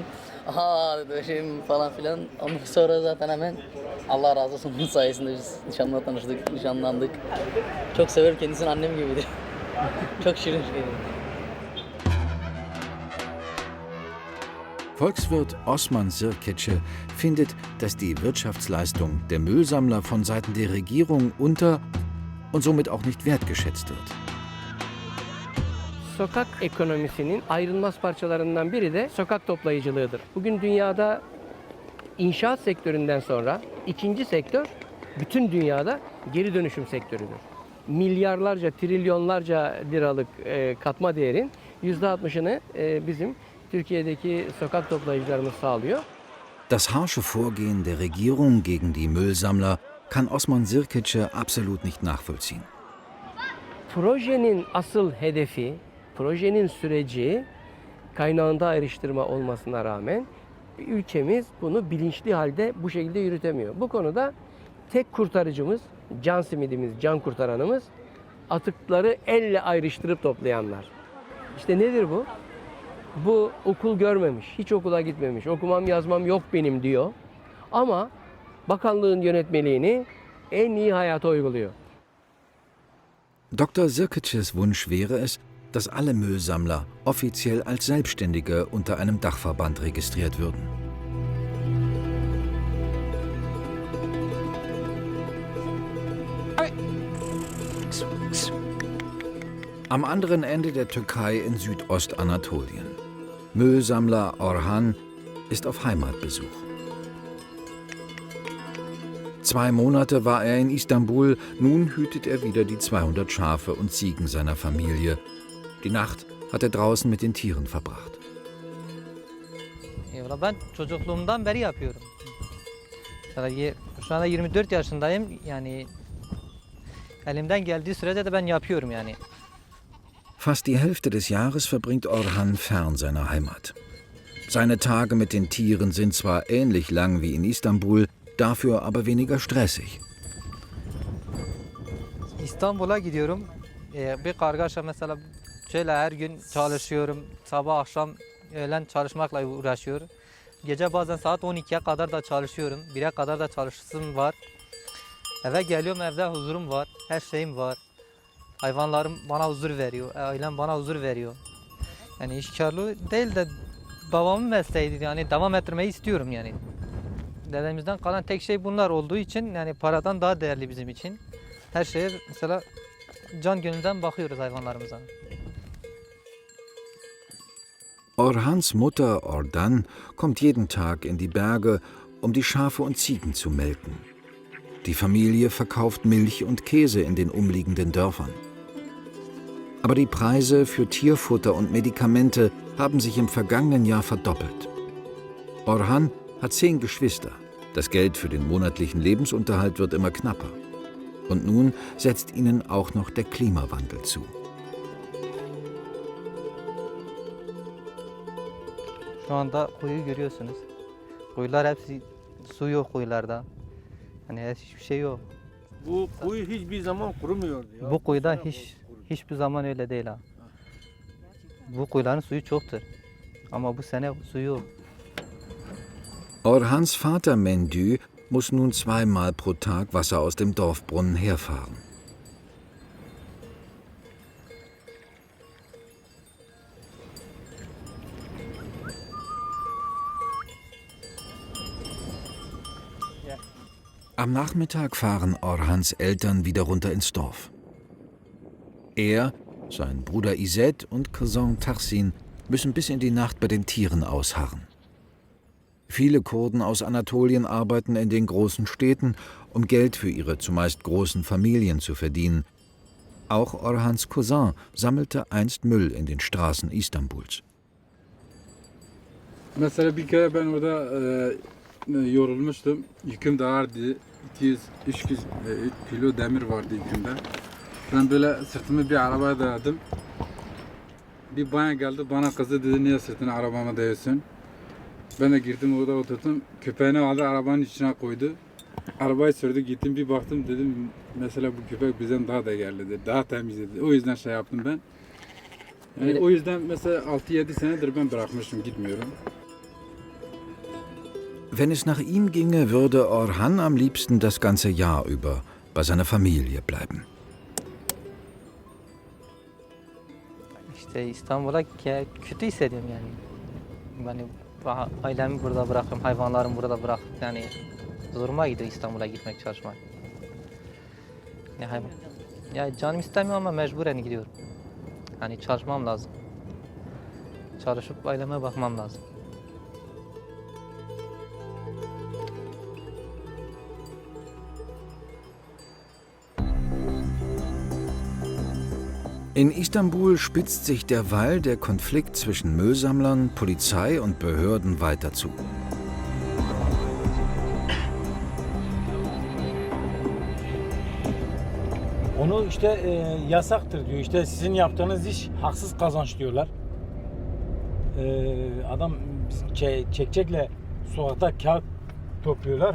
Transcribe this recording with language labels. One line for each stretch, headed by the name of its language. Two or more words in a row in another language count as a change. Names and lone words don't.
Turkish: Aha dedi şeyim falan filan. Ondan sonra zaten hemen Allah razı olsun bunun sayesinde biz nişanla tanıştık, nişanlandık. Çok severim kendisini, annem gibidir. Çok şirin şeydir.
German: Volkswirt Osman Sirkece findet, dass die Wirtschaftsleistung der Müllsammler von Seiten der Regierung unter und somit auch nicht wertgeschätzt wird.
Turkish: Sokak ekonomisinin ayrılmaz parçalarından biri de sokak toplayıcılığıdır. Bugün dünyada inşaat sektöründen sonra ikinci sektör bütün dünyada geri dönüşüm sektörüdür. Milyarlarca, trilyonlarca liralık katma değerin %60'ını bizim Türkiye'deki sokak toplayıcılarımız sağlıyor.
German: Das harsche Vorgehen der Regierung gegen die Müllsammler kann Osman Sirkece absolut nicht nachvollziehen.
Turkish: Projenin asıl hedefi, projenin süreci kaynağında ayrıştırma olmasına rağmen ülkemiz bunu bilinçli halde bu şekilde yürütemiyor. Bu konuda tek kurtarıcımız, can simidimiz, can kurtaranımız atıkları elle ayrıştırıp toplayanlar. İşte nedir bu? Bu okul görmemiş, hiç okula gitmemiş, okumam yazmam yok benim diyor. Ama bakanlığın yönetmeliğini en iyi hayata uyguluyor.
German: Dr. Sirkece's Wunsch wäre es, dass alle Müllsammler offiziell als Selbstständige unter einem Dachverband registriert würden. Am anderen Ende der Türkei in Südostanatolien. Müllsammler Orhan ist auf Heimatbesuch. 2 Monate war er in Istanbul, nun hütet er wieder die 200 Schafe und Ziegen seiner Familie. Die Nacht hat er draußen mit den Tieren verbracht.
Turkish: Ben çocukluğumdan beri yapıyorum. Şu anda 24 yaşındayım. Yani elimden geldiği sürece de ben yapıyorum yani.
German: Fast die Hälfte des Jahres verbringt Orhan fern seiner Heimat. Seine Tage mit den Tieren sind zwar ähnlich lang wie in Istanbul, dafür aber weniger stressig.
Turkish: İstanbul'a gidiyorum. Bir kargaşa mesela şöyle her gün çalışıyorum. Sabah akşam öğlen çalışmakla uğraşıyorum. Gece bazen saat 12'ye kadar da çalışıyorum. 1'e kadar da çalışsın var. Eve geliyorum, evde huzurum var. Her şeyim var. Hayvanlarım bana huzur veriyor. Ailem bana huzur veriyor. Yani işkarlı değil de babamın mesleğiydi. Yani devam ettirmeyi istiyorum yani. Dedemizden kalan tek şey bunlar olduğu için yani paradan daha değerli bizim için. Her şeye mesela can gönülden bakıyoruz hayvanlarımıza.
German: Orhans Mutter Ordan kommt jeden Tag in die Berge, um die Schafe und Ziegen zu melken. Die Familie verkauft Milch und Käse in den umliegenden Dörfern. Aber die Preise für Tierfutter und Medikamente haben sich im vergangenen Jahr verdoppelt. Orhan hat 10 Geschwister. Das Geld für den monatlichen Lebensunterhalt wird immer knapper. Und nun setzt ihnen auch noch der Klimawandel zu.
Turkish: Şu anda kuyu görüyorsunuz. Kuyular hepsi su yok kuyularda. Hani hiçbir şey yok. Bu kuyu hiçbir zaman kurumuyordu ya. Bu kuyuda hiçbir zaman öyle değil ha. Bu kuyuların suyu çoktur. Ama bu sene suyu yok.
German: Orhans Vater Mendü muss nun 2 Mal pro Tag Wasser aus dem Dorfbrunnen herfahren. Am Nachmittag fahren Orhans Eltern wieder runter ins Dorf. Er, sein Bruder İzzet und Cousin Tahsin müssen bis in die Nacht bei den Tieren ausharren. Viele Kurden aus Anatolien arbeiten in den großen Städten, um Geld für ihre zumeist großen Familien zu verdienen. Auch Orhans Cousin sammelte einst Müll in den Straßen Istanbuls.
Turkish: Mesela bir kere ben orada yorulmuştum. Yüküm de ağırdı. 200-300 kilo demir vardı yükümde. Ben böyle sırtımı bir arabaya dayadım. Bir bayan geldi bana kızdı dedi niye sırtını arabama dayıyorsun? Ben de girdim orada oturdum. Köpeğini aldı arabanın içine koydu. Arabayı sürdü gittim bir baktım dedim mesela bu köpek bizden daha değerlidir. Daha temizdir. O yüzden şey yaptım ben. Yani o yüzden mesela 6-7 senedir ben bırakmışım gitmiyorum.
German: Wenn es nach ihm ginge, würde Orhan am liebsten das ganze Jahr über bei seiner Familie bleiben.
Turkish: İşte İstanbul'a kötü hissediyorum yani. Yani ailemi burada bırakıyorum, hayvanlarımı burada bırakıp yani zoruma gidiyor İstanbul'a gitmek çalışmak. Ya canım istemiyor ama mecburen gidiyorum. Hani çalışmam lazım. Çalışıp aileme bakmam lazım.
German: In Istanbul spitzt sich derweil der Konflikt zwischen Müllsammlern, Polizei und Behörden weiter zu.
Turkish: Onu işte yasaktır diyor. İşte sizin yaptığınız iş haksız kazanç diyorlar. Adam çekçekle sokakta kağıt topluyorlar.